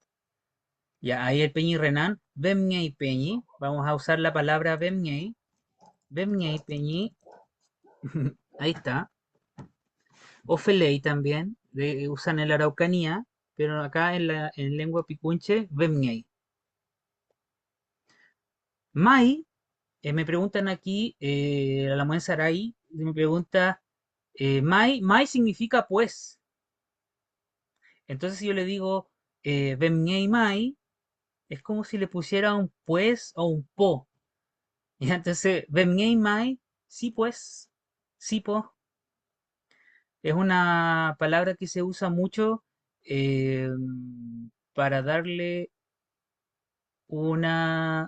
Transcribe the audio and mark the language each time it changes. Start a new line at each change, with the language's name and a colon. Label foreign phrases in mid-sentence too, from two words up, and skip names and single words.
Spanish: Ya, ahí el Peñi Renan,
Mapuche: Bemñey Peñi.
Spanish: Vamos a usar la palabra Bemñey.
Mapuche: Bemñey Peñi.
Spanish: Ahí está. Ofelei también, usan en la Araucanía, pero acá en lengua picunche, Bemñey. Mai, me preguntan aquí, la Muen Sarai, me pregunta, Mai significa pues. Entonces si yo le digo
Mapuche: Bemñey Mai,
Spanish: es como si le pusiera un pues o un po. Y entonces,
Mapuche: Bemñey Mai,
Spanish: sí pues, sí po, es una palabra que se usa mucho eh, para darle una...